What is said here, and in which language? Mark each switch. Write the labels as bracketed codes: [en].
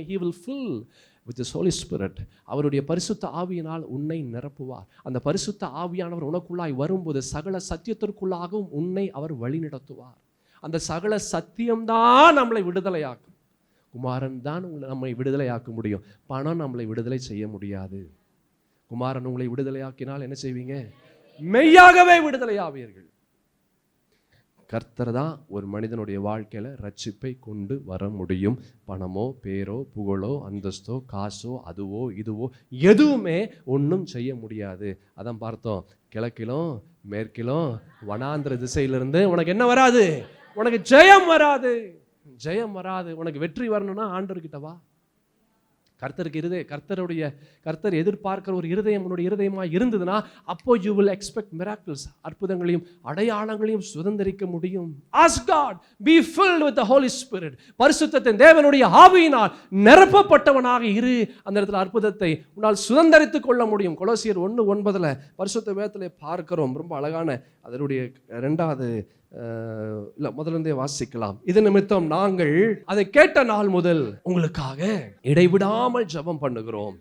[en] He will fill with His Holy Spirit. [ta] அவருடைய பரிசுத்த ஆவியினால் உன்னை நிரப்புவார். அந்த பரிசுத்த ஆவியானவர் உனக்குள்ளாய் வரும்போது சகல சத்தியத்திற்குள்ளாகவும் உன்னை அவர் வழி நடத்துவார். அந்த சகல சத்தியம்தான் நம்மளை விடுதலையாக்கும். குமாரன் தான் நம்மை விடுதலையாக்க முடியும். பணம் நம்மளை விடுதலை செய்ய முடியாது. குமாரன் உங்களை விடுதலையாக்கினால் என்ன செய்வீங்க? மெய்யாகவே விடுதலையாவீர்கள். கர்த்தர் தான் ஒரு மனிதனுடைய வாழ்க்கையில ரட்சிப்பை கொண்டு வர முடியும். பணமோ, பேரோ, புகழோ, அந்தஸ்தோ, காசோ, அதுவோ இதுவோ எதுவுமே ஒன்றும் செய்ய முடியாது. அதான் பார்த்தோம், கிழக்கிலும் மேற்கிலும் வனாந்திர திசையிலிருந்து உனக்கு என்ன வராது? உனக்கு ஜெயம் வராது. ஜெயம் வராது. உனக்கு வெற்றி வரணும்னா ஆண்டவர்கிட்ட வா. கர்த்தர் எதிர்பார்க்கிற ஒரு இருதயம் உன்னுடைய இருதயமாக இருந்ததுன்னா அப்போ [en] you will expect miracles. [ta] அற்புதங்களையும் அடையாளங்களையும் சுதந்திரிக்க முடியும். [en] Ask God, be filled with the Holy Spirit. [ta] பரிசுத்தத்தின் தேவனுடைய ஆவியினால் நிரப்பப்பட்டவனாக இரு. அந்த இடத்துல அற்புதத்தை உன்னால் சுதந்திரித்துக் கொள்ள முடியும். கொலோசியர் 1:9 பரிசுத்த வேதத்திலே பார்க்கிறோம். ரொம்ப அழகான அதனுடைய 2வது முதலிருந்தே வாசிக்கலாம். இது நிமித்தம் நாங்கள் அதை கேட்ட நாள் முதல் உங்களுக்காக இடைவிடாமல் ஜெபம் பண்ணுகிறோம்.